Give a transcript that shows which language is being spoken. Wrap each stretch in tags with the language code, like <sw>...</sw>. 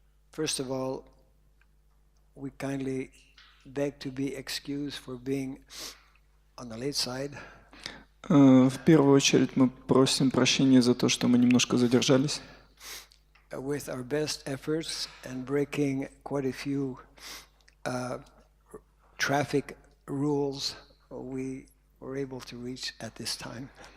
<en>First of all, we kindly beg to be excused for being on the late side.</en> <ru>В первую очередь мы просим прощения за то, что мы немножко задержались.</ru> <en>With our best efforts and breaking quite a few traffic rules, we were able to reach at this time.</en>